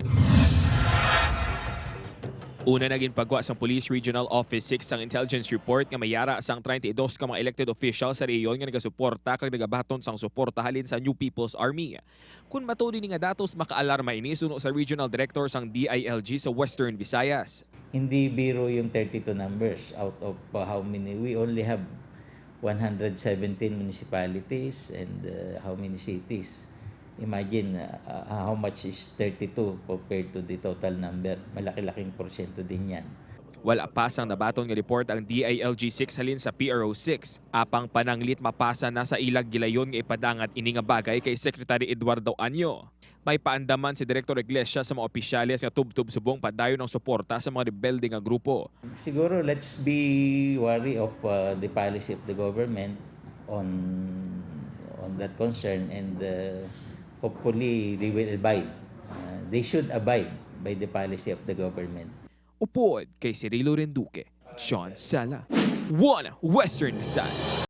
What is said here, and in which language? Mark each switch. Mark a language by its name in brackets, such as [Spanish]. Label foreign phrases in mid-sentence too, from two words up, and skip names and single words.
[Hiligaynon] Una naging pagwa sa Police Regional Office 6 ang intelligence report nga mayara sang 32 ka mga elected officials sa reyon nga nagasuporta kag nagabaton sang suporta halin sa New People's Army. Kung matudi ni nga datos makaalarma ini suno sa Regional Director sang DILG sa Western Visayas. [Filipino] Hindi biro yung 32 [English] numbers out of how many. We only have 117 municipalities and how many cities. Imagine how much is 32 compared to the total number. [Filipino] Malaki-laking porsyento din yan. [Hiligaynon] Wala pasang nabaton nga report ang DILG-VI halin sa PRO6. Apang pananglit mapasa na sa ilag gilayon nga ipadangat ini nga bagay kay Secretary Eduardo Anyo. May paandaman si Director Iglesia sa mga opisyales nga tubtub subong padayon ng suporta sa mga rebelde nga grupo. [English] Siguro let's be wary of the policy of the government on that concern, and hopefully they will abide. They should abide by the policy of the government. [Hiligaynon] Upood kay Cirilo Renduque, John Sala, One Western Visayas.